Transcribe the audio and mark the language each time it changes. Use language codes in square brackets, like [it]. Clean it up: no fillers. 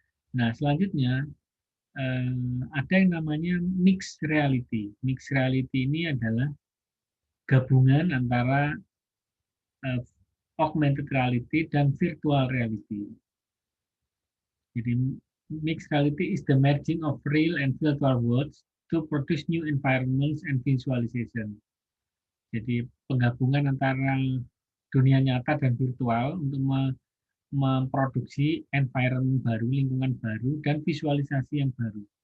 [id] Nah, selanjutnya ada yang namanya mixed reality. Mixed reality ini adalah gabungan antara augmented reality dan virtual reality. Jadi [en] mixed reality is the merging of real and virtual worlds to produce new environments and visualization. [id] Jadi penggabungan antara dunia nyata dan virtual untuk memproduksi environment baru, lingkungan baru, dan visualisasi yang baru.